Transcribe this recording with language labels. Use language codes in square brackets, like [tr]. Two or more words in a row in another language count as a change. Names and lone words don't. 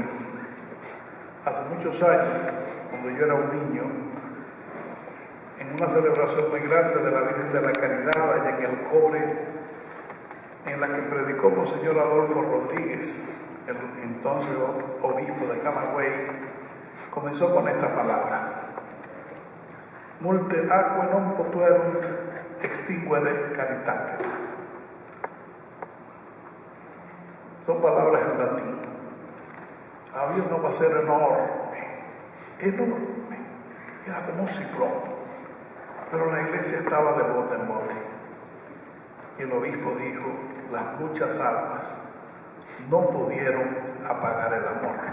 [es] Hace muchos años, cuando yo era un niño, en una celebración muy grande de la Virgen de la Caridad, allá en El Cobre, en la que predicó Monseñor Adolfo Rodríguez, el entonces obispo de Camagüey, comenzó con estas palabras: [la] Multe aquae non potuerunt extinguere caritatem. [es] Son palabras en latín. Había un aguacero enorme, era como un ciclón, pero la iglesia estaba de bote en bote. Y el obispo dijo: las muchas aguas no pudieron apagar el amor.